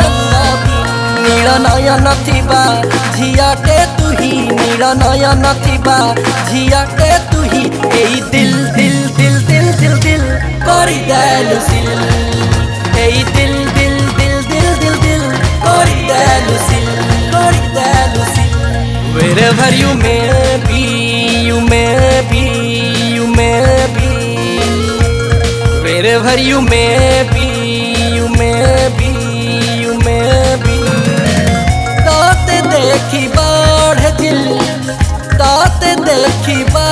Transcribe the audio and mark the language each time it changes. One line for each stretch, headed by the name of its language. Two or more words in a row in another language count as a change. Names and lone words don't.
Odia: ନୀଳ ନୟନ ଥିବା ଝିଅଟେ ତୁହି, ନୀଳ ନୟନ ଥିବା ଝିଅଟେ ତୁହି, ଏଇ ଦିଲ ଦିଲ ଦିଲ ଦିଲ ଦିଲ ଦିଲ କରି ଦେଲୁ ସିଲ, ଏଇ ଦିଲ ଦିଲ ଦିଲ ଦିଲ ଦିଲ ଦିଲ କରି ଦେଲୁ ସିଲ।
English: wherever you may be, you may be, you may be, wherever you may be, you may be, you may be.
Odia: ତାତେ ଦେଖି ବାଢ଼ ଦିଲ, ତାତେ ଦେଖି